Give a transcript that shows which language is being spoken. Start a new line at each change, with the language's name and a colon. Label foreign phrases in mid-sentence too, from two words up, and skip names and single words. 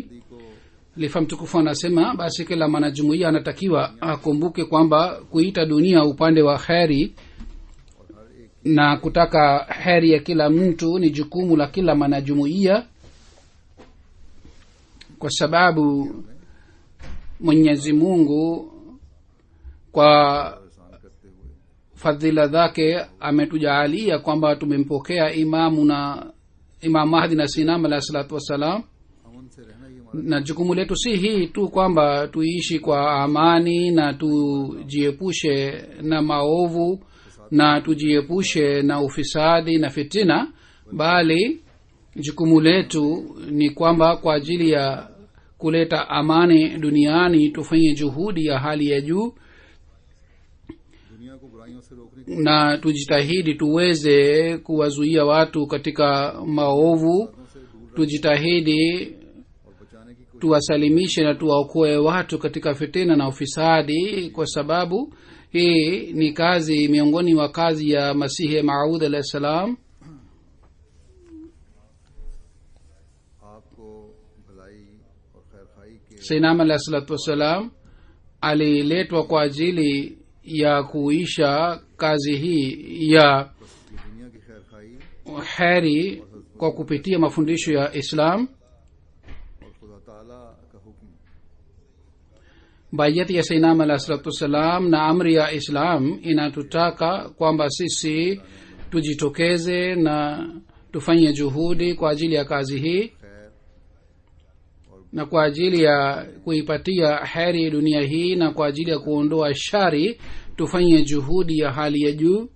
Swahili: Lifa mtukufu anasema basi kila mwanajumuiya anatakiwa akumbuke kwamba kuita dunia upande wa kheri na kutaka heri ya kila mtu ni jukumu la kila mwanajumuiya, kwa sababu Mwenyezi Mungu kwa fadhila zake ametujaalia kwamba tumempokea Imam Mahdi na Sinam
Arabic: عليه الصلاة والسلام.
Urdu: امن سے رہنا ہی ہمارا
Swahili: Na jukumu letu si hii tu kwamba tuishi kwa amani na tujiepushe na maovu na tujiepushe na ufisadi na fitina, bali jukumu letu ni kwamba kwa ajili ya kuleta amani duniani tufanye juhudi ya hali ya juu
Urdu: دنیا کو برائیوں سے روکنے کی
Swahili: na tujitahidi tuweze kuwazuia watu katika maovu, tujitahidi
Urdu: اور بچانے کی کوشش
Swahili: tuwasalimishe na tuwaokoe watu katika fitina na ufisadi, kwa sababu hii ni kazi miongoni mwa kazi ya Masihi Maud
Arabic: عليه السلام.
Urdu: آپ کو بھلائی اور خیرخواہی کے
Swahili: Sayyidina
Arabic: عليه الصلاة والسلام
Swahili: aliletwa kwa ajili ya kuisha kazi hii ya
Urdu: یہ دنیا کی خیرخواہی
Swahili: heri kwa kupitia mafundisho ya Islam.
Urdu: اور خدا تعالیٰ کا حکم
Swahili: Bayati ya Sayyidina
Arabic: عليه الصلاة والسلام
Swahili: na amri ya Islam inatutaka kwamba sisi tujitokeze na tufanye juhudi kwa ajili ya kazi hii खैर na kwa ajili ya kuipatia heri dunia hii na kwa ajili ya kuondoa shari tufanye juhudi ya hali ya juu.